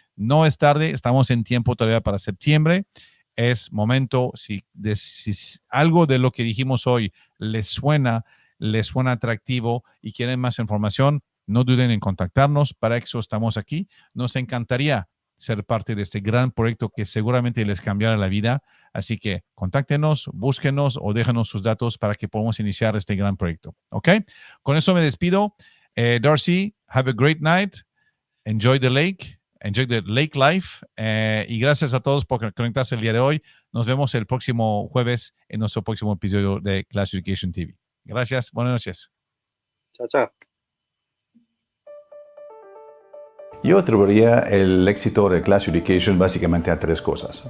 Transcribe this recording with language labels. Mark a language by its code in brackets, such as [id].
[es] No es tarde, estamos en tiempo todavía para septiembre. Es momento, si algo de lo que dijimos hoy les suena atractivo y quieren más información, no duden en contactarnos. Para eso estamos aquí. Nos encantaría ser parte de este gran proyecto que seguramente les cambiará la vida. Así que contáctenos, búsquenos o déjanos sus datos para que podamos iniciar este gran proyecto. ¿Ok? Con eso me despido. [en] Darcy, have a great night. Enjoy the lake. Enjoy the lake life. [es] Y gracias a todos por conectarse el día de hoy. Nos vemos el próximo jueves en nuestro próximo episodio de Class Education TV. Gracias. Buenas noches. Chao, chao. Yo atribuiría el éxito de Class Education básicamente a 3 cosas.